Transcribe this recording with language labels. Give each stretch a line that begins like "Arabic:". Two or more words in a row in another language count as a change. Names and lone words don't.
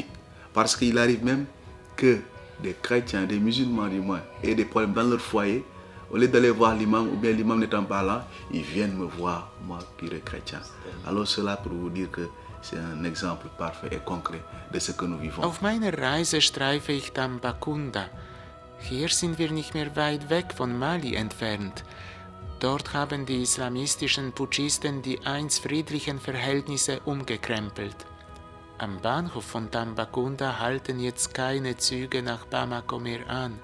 French: Parce qu'il arrive même que des chrétiens, des musulmans du moins, aient des problèmes dans leur foyer. Au lieu d'aller voir l'imam, ou bien l'imam n'étant pas là, ils viennent me voir, moi qui suis chrétien. Alors cela pour vous dire que c'est un exemple parfait et concret de ce que nous vivons.
German: Auf meiner Reise streife ich Tambacounda. Hier sind wir nicht mehr weit weg von Mali entfernt. Dort haben die islamistischen Putschisten die einst friedlichen Verhältnisse umgekrempelt. Am Bahnhof von Tambacounda halten jetzt keine Züge nach Bamako mehr an.